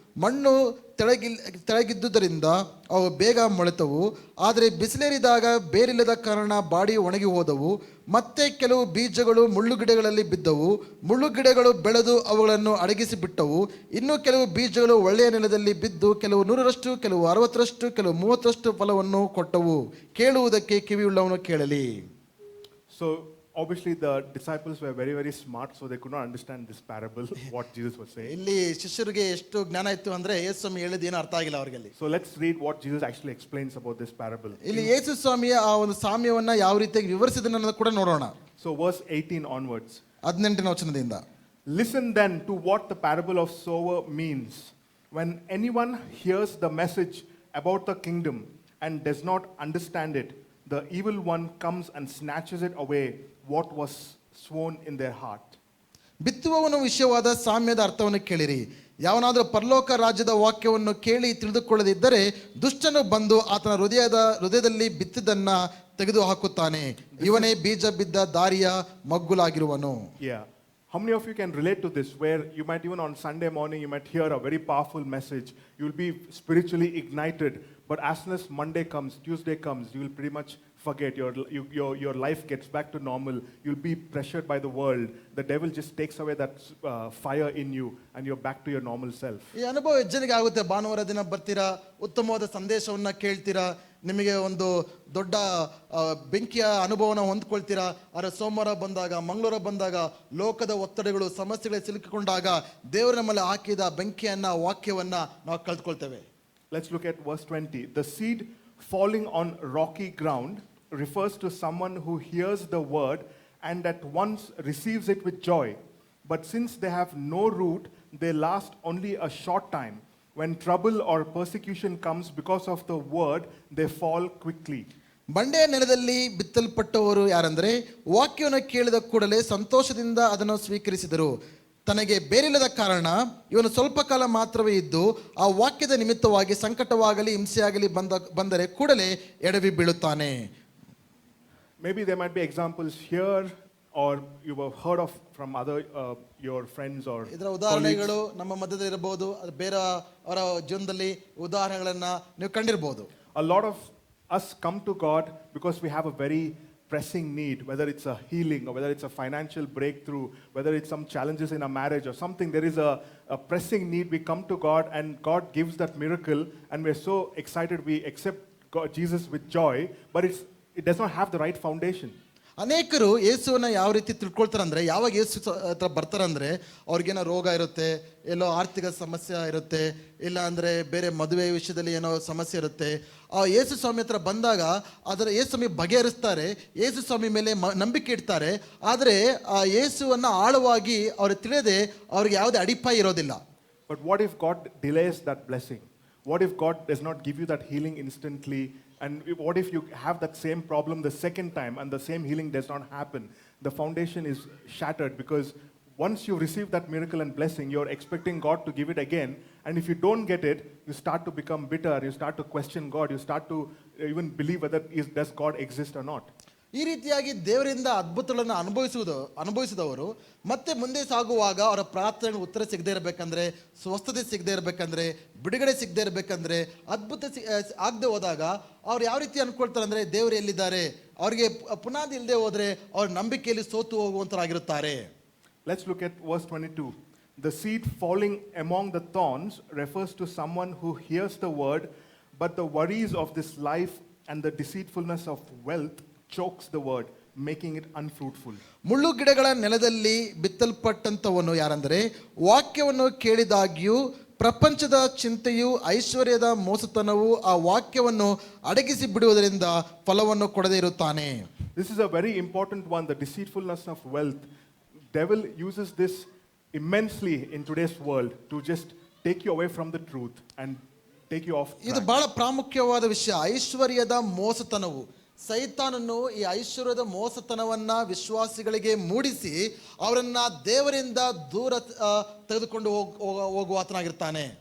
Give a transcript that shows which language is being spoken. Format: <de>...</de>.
<kn>ಮಣ್ಣು ತೆಳಗಿದ್ದುದರಿಂದ ಅವು ಬೇಗ ಮೊಳೆತವು, ಆದರೆ ಬಿಸಿಲೇರಿದಾಗ ಬೇರಿಲ್ಲದ ಕಾರಣ ಬಾಡಿ ಒಣಗಿ ಹೋದವು. ಮತ್ತೆ ಕೆಲವು ಬೀಜಗಳು ಮುಳ್ಳುಗಿಡಗಳಲ್ಲಿ ಬಿದ್ದವು. ಮುಳ್ಳುಗಿಡಗಳು ಬೆಳೆದು ಅವುಗಳನ್ನು ಅಡಗಿಸಿ ಬಿಟ್ಟವು. ಇನ್ನು ಕೆಲವು ಬೀಜಗಳು ಒಳ್ಳೆಯ ನೆಲದಲ್ಲಿ ಬಿದ್ದು ಕೆಲವು 100ರಷ್ಟು, ಕೆಲವು 60ರಷ್ಟು, ಕೆಲವು 30ರಷ್ಟು ಫಲವನ್ನು ಕೊಟ್ಟವು. ಕೇಳುವುದಕ್ಕೆ ಕಿವಿಯುಳ್ಳವನು ಕೇಳಲಿ.</kn> <en>So obviously the disciples were very, very smart, so they could not understand this parable, what Jesus was saying.</en> <kn>ಇಲ್ಲಿ ಶಿಷ್ಯರಿಗೆ ಎಷ್ಟು ಜ್ಞಾನ ಇತ್ತು ಅಂದ್ರೆ ಯೇಸು ಸ್ವಾಮಿ ಹೇಳಿದ್ದು ಏನು ಅರ್ಥ ಆಗಿಲ್ಲ ಅವರಿಗೆ.</kn> <en>So let's read what Jesus actually explains about this parable.</en> <kn>ಇಲ್ಲಿ ಯೇಸು ಸ್ವಾಮಿಯ ಆ ಒಂದು ಸಾಮ್ಯವನ್ನ ಯಾವ ರೀತಿಯಾಗಿ ವಿವರಿಸಿದನು ಅನ್ನೋದು ಕೂಡ ನೋಡೋಣ.</kn> <en>So verse 18 onwards.</en> <kn>18ನೇ ವಚನದಿಂದ,</kn> <en>Listen then to what the parable of sower means. When anyone hears the message about the kingdom and does not understand it, the evil one comes and snatches it away what was sown in their heart.</en> <kn>ಬಿತ್ತುವವನ ವಿಷಯವಾದ ಸಾಮ್ಯದ ಅರ್ಥವನ್ನು ಕೇಳಿರಿ. ಯಾವನಾದರೂ ಪರಲೋಕ ರಾಜ್ಯದ ವಾಕ್ಯವನ್ನು ಕೇಳಿ ತಿಳಿದುಕೊಳ್ಳದಿದ್ದರೆ ದುಷ್ಟನು ಬಂದು ಆತನ ಹೃದಯದಲ್ಲಿ ಬಿತ್ತಿದ್ದನ್ನ ತೆಗೆದು ಹಾಕುತ್ತಾನೆ. ಇವನೇ ಬೀಜ ಬಿದ್ದ ದಾರಿಯ ಮಗ್ಗುಲಾಗಿರುವನು.</kn> <en>Yeah. How many of you can relate to this, where you might even on Sunday morning you might hear a very powerful message, you will be spiritually ignited, but as soon as Monday comes, Tuesday comes, you will pretty much forget, your life gets back to normal, you'll be pressured by the world, the devil just takes away that fire in you and you're back to your normal self.</en> <kn>ಈ ಅನುಭವ ಹೆಚ್ಚಿಗೆ ಆಗುತ್ತೆ. ಭಾನುವಾರ ದಿನ ಬರ್ತೀರಾ, ಉತ್ತಮವಾದ ಸಂದೇಶವನ್ನ ಕೇಳ್ತೀರಾ, ನಿಮಗೆ ಒಂದು ದೊಡ್ಡ ಬೆಂಕಿಯ ಅನುಭವನ ಹೊಂದ್ಕೊಳ್ತೀರಾ. ಆದರೆ ಸೋಮವಾರ ಬಂದಾಗ, ಮಂಗಳವಾರ ಬಂದಾಗ ಲೋಕದ ಒತ್ತಡಗಳು, ಸಮಸ್ಯೆಗಳು ಸಿಲುಕಿಕೊಂಡಾಗ ದೇವರ ನಮ್ಮಲ್ಲಿ ಹಾಕಿದ ಬೆಂಕಿಯನ್ನ, ವಾಕ್ಯವನ್ನ ನಾವು ಕಳೆದುಕೊಳ್ತೇವೆ.</kn> <en>Let's look at verse 20. The seed falling on rocky ground refers to someone who hears the word and at once receives it with joy. But since they have no root, they last only a short time. When trouble or persecution comes because of the word, they fall quickly.</en> <kn>ಬಂಡೆಯ ನೆಲದಲ್ಲಿ ಬಿತ್ತಲ್ಪಟ್ಟವರು ಯಾರಂದ್ರೆ, ವಾಕ್ಯವನ್ನು ಕೇಳಿದ ಕೂಡಲೇ ಸಂತೋಷದಿಂದ ಅದನ್ನು ಸ್ವೀಕರಿಸಿದರು. ತನಗೆ ಬೇರಿಲ್ಲದ ಕಾರಣ ಇವನು ಸ್ವಲ್ಪ ಕಾಲ ಮಾತ್ರವೇ ಇದ್ದು ಆ ವಾಕ್ಯದ ನಿಮಿತ್ತವಾಗಿ ಸಂಕಟವಾಗಲಿ ಹಿಂಸೆಯಾಗಲಿ ಬಂದರೆ ಕೂಡಲೇ ಎಡವಿ ಬೀಳುತ್ತಾನೆ.</kn> <en>Maybe there might be examples here, or you have heard of from other your friends or</en> <kn>ಇದರ ಉದಾಹರಣೆಗಳು ನಮ್ಮ ಮಧ್ಯದಲ್ಲಿ ಇರಬಹುದು, ಬೇರೆ ಅವರ ಜೀವನದಲ್ಲಿ ಉದಾಹರಣೆಗಳನ್ನ ನೀವು ಕಂಡಿರಬಹುದು.</kn> <en>A lot of us come to God because we have a very pressing need, whether it's a healing or whether it's a financial breakthrough, whether it's some challenges in a marriage or something. There is a pressing need. We come to God and God gives that miracle and we're so excited we accept God, Jesus with joy, but it does not have the right foundation.</en> <kn>ಅನೇಕರು ಯೇಸುವನ್ನ ಯಾವ ರೀತಿ ತಿಳ್ಕೊಳ್ತಾರೆ ಅಂದ್ರೆ, ಯಾವಾಗ ಯೇಸು ಹತ್ರ ಬರ್ತಾರಂದ್ರೆ ಅವ್ರಿಗೇನೋ ರೋಗ ಇರುತ್ತೆ, ಎಲ್ಲೋ ಆರ್ಥಿಕ ಸಮಸ್ಯೆ ಇರುತ್ತೆ, ಇಲ್ಲ ಅಂದ್ರೆ ಬೇರೆ ಮದುವೆ ವಿಷಯದಲ್ಲಿ ಏನೋ ಸಮಸ್ಯೆ ಇರುತ್ತೆ. ಆ ಯೇಸು ಸ್ವಾಮಿ ಹತ್ರ ಬಂದಾಗ ಅದರ ಯೇಸು ಸ್ವಾಮಿ ಬಗೆಹರಿಸ್ತಾರೆ, ಯೇಸು ಸ್ವಾಮಿ ಮೇಲೆ ನಂಬಿಕೆ ಇಡ್ತಾರೆ. ಆದರೆ ಆ ಯೇಸುವನ್ನ ಆಳವಾಗಿ ಅವ್ರಿಗೆ ತಿಳಿಯದೆ ಅವ್ರಿಗೆ ಯಾವುದೇ ಅಡಿಪಾಯ ಇರೋದಿಲ್ಲ.</kn> <en>But what if God delays that blessing? What if God does not give you that healing instantly? And what if you have that same problem the second time and the same healing does not happen? The foundation is shattered, because once you receive that miracle and blessing, you're expecting God to give it again. And if you don't get it, you start to become bitter, you start to question God, you start to even believe whether does God exist or not.</en> <kn>ಈ ರೀತಿಯಾಗಿ ದೇವರಿಂದ ಅದ್ಭುತಗಳನ್ನು ಅನುಭವಿಸಿದವರು ಮತ್ತೆ ಮುಂದೆ ಸಾಗುವಾಗ ಅವರ ಪ್ರಾರ್ಥನೆಗೆ ಉತ್ತರ ಸಿಗದೆ ಇರಬೇಕಂದ್ರೆ, ಸ್ವಸ್ಥತೆ ಸಿಗದೆ ಇರಬೇಕಂದ್ರೆ, ಬಿಡುಗಡೆ ಸಿಗದೆ ಇರಬೇಕಂದ್ರೆ, ಅದ್ಭುತ ಆಗದೆ ಹೋದಾಗ ಅವ್ರು ಯಾವ ರೀತಿ ಅನ್ಕೊಳ್ತಾರೆ ಅಂದ್ರೆ, ದೇವರು ಎಲ್ಲಿದ್ದಾರೆ, ಅವ್ರಿಗೆ ಪುನಾದಿ ಇಲ್ಲದೆ ಹೋದ್ರೆ ಅವ್ರ ನಂಬಿಕೆಯಲ್ಲಿ ಸೋತು ಹೋಗುವಂತರಾಗಿರುತ್ತಾರೆ.</kn> <en>Let's look at verse 22. The seed falling among the thorns refers to someone who hears the word, but the worries of this life and the deceitfulness of wealth chokes the word, making it unfruitful.</en> <kn>ಮುಳ್ಳು ಗಿಡಗಳ ನೆಲದಲ್ಲಿ ಬಿತ್ತಲ್ಪಟ್ಟಂತವನು ಯಾರಂದ್ರೆ, ವಾಕ್ಯವನ್ನು ಕೇಳಿದಾಗ್ಯೂ ಪ್ರಪಂಚದ ಚಿಂತೆಯು ಐಶ್ವರ್ಯದ ಮೋಸತನವು ಆ ವಾಕ್ಯವನ್ನು ಅಡಗಿಸಿ ಬಿಡುವುದರಿಂದ ಫಲವನ್ನು ಕೊಡದೇ ಇರುತ್ತಾನೆ.</kn> <en>This is a very important one, the deceitfulness of wealth. Devil uses this immensely in today's world to just take you away from the truth and take you off</en> <kn>ಇದು</kn> <en>track.</en> <kn>ಬಹಳ ಪ್ರಾಮುಖ್ಯವಾದ ವಿಷಯ, ಐಶ್ವರ್ಯದ ಮೋಸತನವು. ಸೈತಾನನು ಈ ಐಶ್ವರ್ಯದ ಮೋಸತನವನ್ನ ವಿಶ್ವಾಸಿಗಳಿಗೆ ಮೂಡಿಸಿ ಅವರನ್ನ ದೇವರಿಂದ ದೂರ ತೆಗೆದುಕೊಂಡು ಹೋಗುವ ಆತನಾಗಿರ್ತಾನೆ.</kn>